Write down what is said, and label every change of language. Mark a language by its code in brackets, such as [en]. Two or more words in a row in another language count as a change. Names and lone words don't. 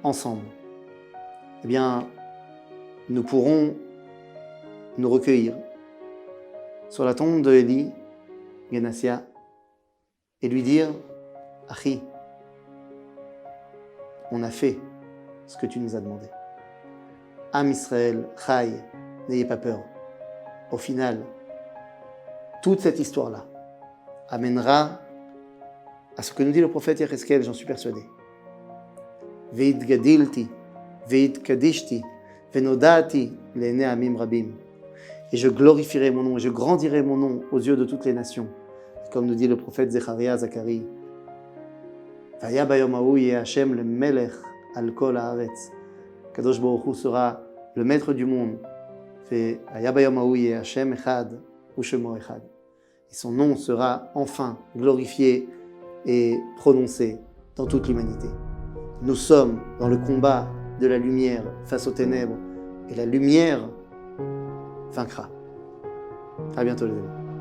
[fr] ensemble, eh bien, nous pourrons nous recueillir sur la tombe de Élie, Genassia, et lui dire « Achi, on a fait ce que tu nous as demandé. [he] עם ישראל חי, [fr] n'ayez pas peur. » Au final, toute cette histoire-là amènera à ce que nous dit le prophète Yecheskel, j'en suis persuadé. [he] והתגדלתי והתקדשתי ונודעתי לעיני עמים רבים. [fr] Et je glorifierai mon nom, et je grandirai mon nom aux yeux de toutes les nations. Comme nous dit le prophète Zecharia Zacharie. [he] והיה ביום ההוא יהיה השם למלך על כל הארץ. קדוש ברוך הוא [fr] sera le maître du monde. [he] והיה ביום ההוא יהיה השם אחד ושמו אחד. [fr] Et son nom sera enfin glorifié et prononcé dans toute l'humanité. Nous sommes dans le combat de la lumière face aux ténèbres, et la lumière vaincra. À bientôt les amis.